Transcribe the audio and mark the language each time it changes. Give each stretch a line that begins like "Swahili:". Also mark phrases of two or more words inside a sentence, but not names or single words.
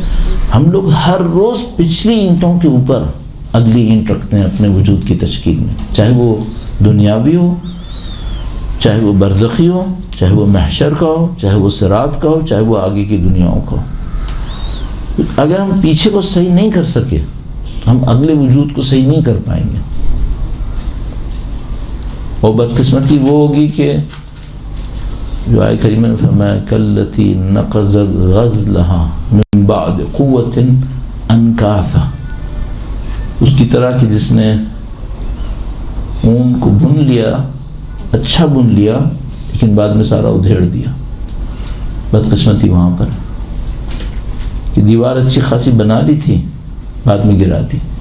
Urdu: ہم لوگ ہر روز پچھلی اینٹوں کے اوپر اگلی اینٹ رکھتے ہیں اپنے وجود کی تشکیل میں، چاہے وہ دنیاوی ہو، چاہے وہ برزخی ہو، چاہے وہ محشر کا ہو، چاہے وہ صراط کا ہو، چاہے وہ آگے کی دنیاؤں کا ہو. اگر ہم پیچھے کو صحیح نہیں کر سکے تو ہم اگلے وجود کو صحیح نہیں کر پائیں گے. اور بدقسمتی وہ ہوگی کہ جو آئے کریمہ نے فرمایا
Arabic: کلتی نقضت غزلہا من بعد قوت انکاثا،
Urdu: اس کی طرح کہ جس نے اون کو بن لیا، اچھا بن لیا، لیکن بعد میں سارا ادھیڑ دیا. بدقسمتی وہاں پر کہ دیوار اچھی خاصی بنا لی تھی، بعد میں گرا دی.